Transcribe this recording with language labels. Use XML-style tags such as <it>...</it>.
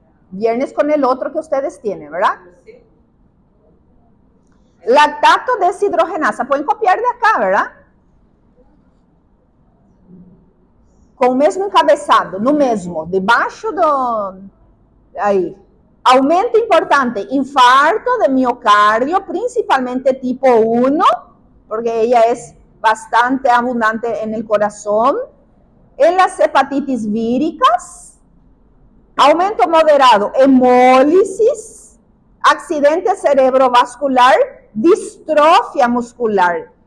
<es>Viernes con el otro que ustedes tienen, ¿verdad? Lactato deshidrogenasa. Pueden copiar de acá, ¿verdad?</es> <pt>Com o mesmo encabeçado, no mesmo, debaixo do... Aí.</pt> <es>Aumento importante, infarto de miocárdio, principalmente tipo 1, porque ella es bastante abundante en el corazón. En las hepatitis víricas, aumento moderado, hemólisis, accidente cerebrovascular, distrofia muscular.</es>